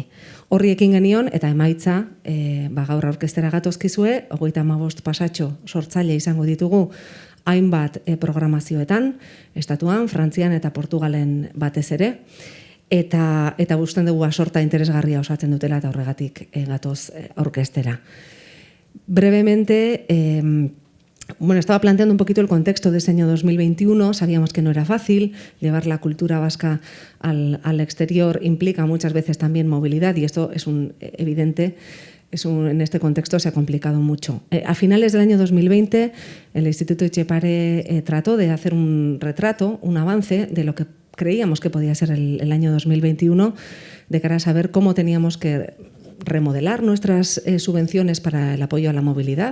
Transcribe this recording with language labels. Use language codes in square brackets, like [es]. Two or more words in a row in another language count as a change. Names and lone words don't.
[eu] Horri ekin genion eta emaitza gaur aurkeztera gatozkizue, 35 pasatxo sortzaile izango ditugu hainbat programazioetan, Estatuan, Frantzian eta Portugalen batez ere, eta gusten dugu sorta interesgarria osatzen dutela eta horregatik gatoz aurkeztera. [es] Brevemente, estaba planteando un poquito el contexto de ese año 2021, sabíamos que no era fácil, llevar la cultura vasca al exterior implica muchas veces también movilidad y esto es evidente. En este contexto se ha complicado mucho. A finales del año 2020, el Instituto Etxepare trató de hacer un retrato, un avance de lo que creíamos que podía ser el año 2021, de cara a saber cómo teníamos que remodelar nuestras subvenciones para el apoyo a la movilidad.